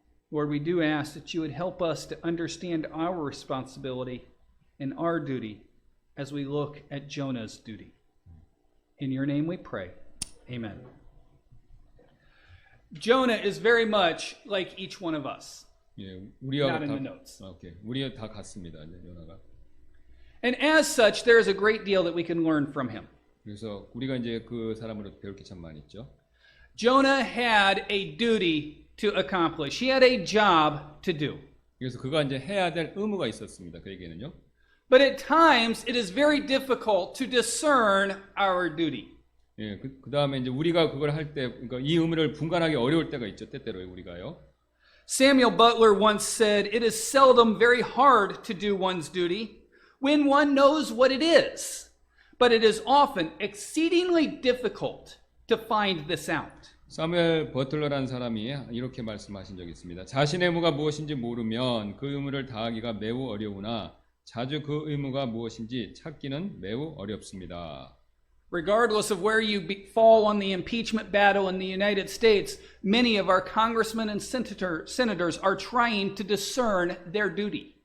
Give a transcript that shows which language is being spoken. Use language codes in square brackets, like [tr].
[en] Lord, we do ask that you would help us to understand our responsibility and our duty as we look at Jonah's duty. In your name we pray. Amen. Jonah is very much like each one of us. [ko] 예, 우리와 [en] Not in [ko] 다 [en] the notes. [ko] 오케이. 우리와 다 같습니다. 이제 요나가. [en] And as such, there is a great deal that we can learn from him. [ko] 그래서 우리가 이제 그 사람으로 배울 게 참 많이 있죠. [en] Jonah had a duty to accomplish. He had a job to do. [ko] 그래서 그가 이제 해야 될 의무가 있었습니다. 그에게는요. [en] But at times, it is very difficult to discern our duty. [ko] 예, 그 다음에 이제 우리가 그걸 할 때, 그러니까 이 의무를 분간하기 어려울 때가 있죠. 때때로 우리가요. [en] Samuel Butler once said, "It is seldom very hard to do one's duty when one knows what it is, but it is often exceedingly difficult to find this out." [ko] 사무엘 버틀러라는 사람이 이렇게 말씀하신 적이 있습니다. 자신의 의무가 무엇인지 모르면 그 의무를 다하기가 매우 어려우나 자주 그 의무가 무엇인지 찾기는 매우 어렵습니다. [en] Regardless of where you fall on the impeachment battle in the United States, many of our congressmen and senators are trying to discern their duty.